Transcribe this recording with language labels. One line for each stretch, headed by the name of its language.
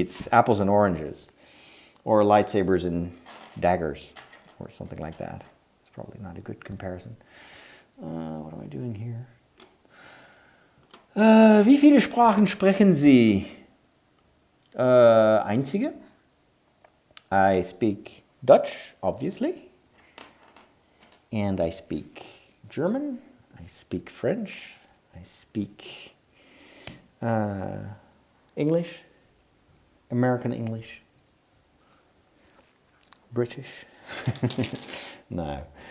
English: It's apples and oranges, or lightsabers and daggers, or something like that. It's probably not a good comparison. What am I doing here?
German: Wie viele Sprachen sprechen Sie? Einzige.
English: I speak Dutch, obviously, and I speak German. I speak French. I speak English, American English, British. No.